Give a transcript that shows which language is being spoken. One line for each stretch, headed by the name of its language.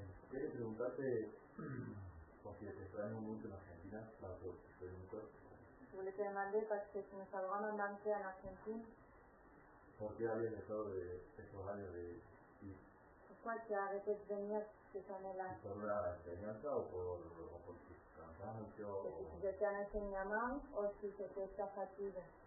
Spanish: Quería preguntarte, porque te extraño mucho en Argentina, para que te
French: Je voulais te demander, parce que tu nous as vraiment manqué en Argentine,
Spanish: ¿por qué habías dejado de estos años de ir?
French: pourquoi tu as arrêté de venir ces années-là?
Spanish: ¿Por la enseñanza o por tu cansancio?
French: Que si tu étais un enseignement ou si c'était ta fatigue?